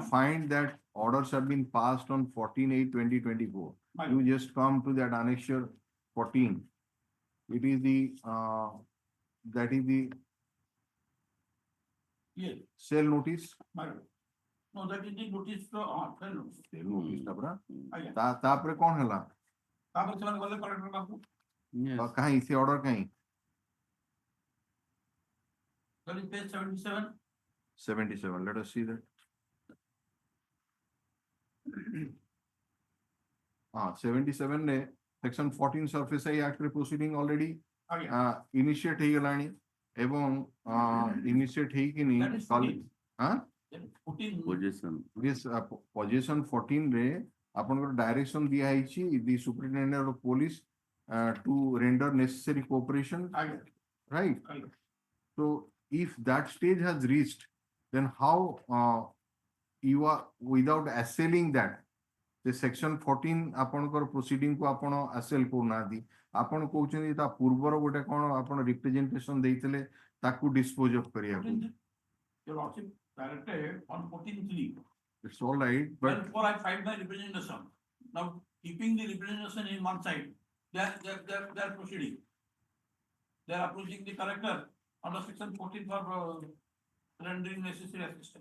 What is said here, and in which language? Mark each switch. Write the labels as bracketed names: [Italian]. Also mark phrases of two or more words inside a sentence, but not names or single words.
[English] find that orders have been passed on 14/8/2024, you just come to that annexure 14. It is the, that is the Yes, sale notice. my lord. No, that is the notice to, tell notice. Sale notice [Odia] ଟା ପରା। ଆଜ୍ଞା। ତାପରେ କଣ ହେଲା? ତାପରେ ସେମାନେ ଗଲେ collector ପାଖକୁ। କାହିଁ ସେ order କାହିଁ? [English] That is page 77. 77, let us see that. 77 ने section 14 Surface Act proceeding already initiate [Odia] ହେଇଗଲାଣି ଏବଂ initiate ହେଇକିନି possession 14 ରେ ଆପଣଙ୍କର direction ଦିଆ ହେଇଛି [English] the superintendent of police to render necessary cooperation, right? So if that stage has reached, then how you are without assailing that the section 14 [Odia] ଆପଣଙ୍କର proceeding को ଆପଣ assail କରୁନାହାନ୍ତି, ଆପଣ କହୁଛନ୍ତି ତା ପୂର୍ବର ଗୋଟେ କଣ ଆପଣ representation ଦେଇଥିଲେ ତାକୁ [English] dispose of [Odia] କରିବାକୁ. [English] Your Lordship directed on 14(3). It's all right, but Before I filed my representation, now keeping the representation in one side, they're proceeding. They're approaching the collector under section 14 for rendering necessary assistance.